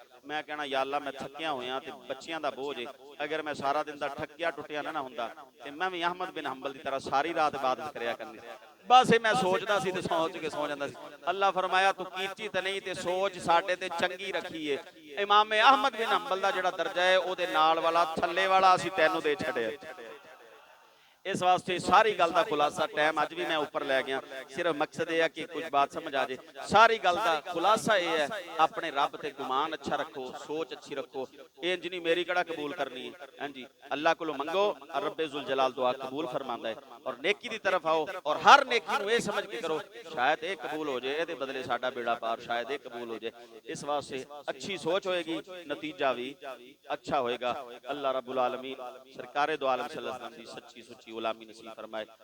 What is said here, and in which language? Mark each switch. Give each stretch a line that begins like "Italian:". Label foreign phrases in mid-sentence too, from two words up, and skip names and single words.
Punjabi: میں کہنا
Arabic: يا الله
Punjabi: میں تھکیا ہویا تے بچیاں دا بوجھ ہے، اگر میں سارا دن دا ٹھکیا ٹٹیا نہ ہندا تے میں بھی احمد بن حنبل کی طرح ساری رات عبادت کریا کرنی. بس میں سوچدا سی تے سوچ کے سو جاندا سی۔ اللہ فرمایا تو کیتی تے نہیں، تے سوچ ساڈے تے چنگی رکھی ہے. امام احمد بن حنبل دا جیہڑا درجہ ہے اوہدے نال والا تھلے والا اسیں تینوں دے چھڈیا. اس واسطے ساری گل کا خلاصہ، ٹائم اج بھی میں اوپر لے گیا,
Urdu: صرف مقصد یہ ہے کہ کچھ بات سمجھ آ جائے. ساری گل کا خلاصہ یہ ہے، اپنے رب تے گمان اچھا رکھو، سوچ اچھی رکھو.
Punjabi: انج نہیں میری کڑا قبول کرنی ہے، ہاں جی اللہ کو منگو، ربِ ذوالجلال دعا قبول فرماندا ہے.
Urdu: اور نیکی کی طرف آؤ، اور ہر نیکی نوں یہ سمجھ کے کرو شاید یہ قبول ہو جائے، یہ بدلے ساڈا بیڑا پار شاید یہ قبول ہو جائے.
Punjabi: اس واسطے اچھی سوچ ہووے گی، نتیجہ بھی اچھا ہووے گا.
Arabic: الله رب العالمين
Urdu: سرکارِ دو عالم
Arabic: صلى الله عليه وسلم
Urdu: کی سچی سچی غلامی نصیب فرمائے.